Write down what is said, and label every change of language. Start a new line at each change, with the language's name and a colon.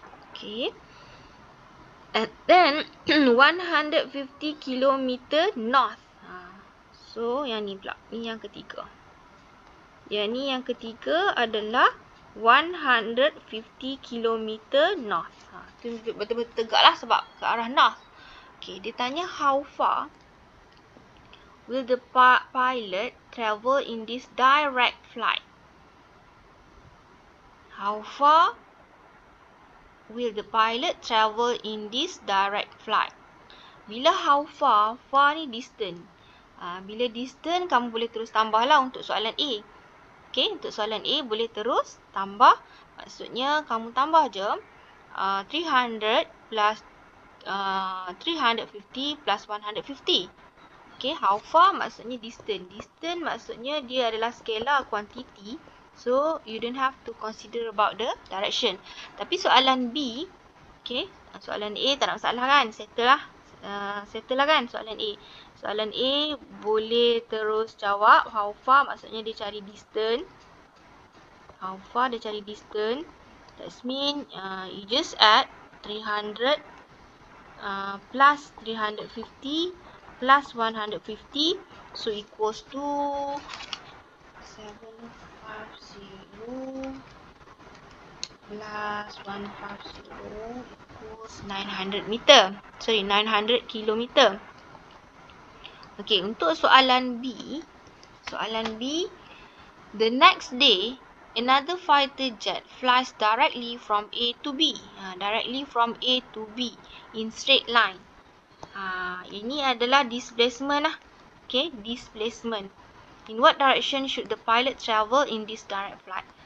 Malay: Okay.
English: And then 150 km north.
Malay: So yang ni pula. Ni yang ketiga. Yang ni yang ketiga adalah 150 km north. Tu betul-betul tegak lah sebab ke arah north.
English: Okay,
Malay: dia tanya
English: how far will the pilot travel in this direct flight? How far will the pilot travel in this direct flight?
Malay: Bila
English: how far,
Malay: far ni distance. Bila distance, kamu boleh terus tambah lah untuk soalan A. Okay, untuk soalan A boleh terus tambah. Maksudnya kamu tambah je 300 plus 350 plus 150. Okay,
English: how far
Malay: maksudnya distance. Distance maksudnya dia adalah scalar quantity.
English: So, you don't have to consider about the direction.
Malay: Tapi soalan B, okay, soalan A tak ada masalah kan? Settle lah. Settle lah kan soalan A. Soalan A boleh terus jawab
English: how far
Malay: maksudnya dia cari distance.
English: How far
Malay: dia cari distance.
English: That means you just add 300 plus 350 plus 150. So equals to 750 plus 150 equals 900 meter. Sorry, 900 kilometer.
Malay: Okay, untuk soalan B. Soalan B.
English: The next day, another fighter jet flies directly from A to B. Directly from A to B in straight line.
Malay: Ini adalah displacement lah.
English: Okay, displacement. In what direction should the pilot travel in this direct flight?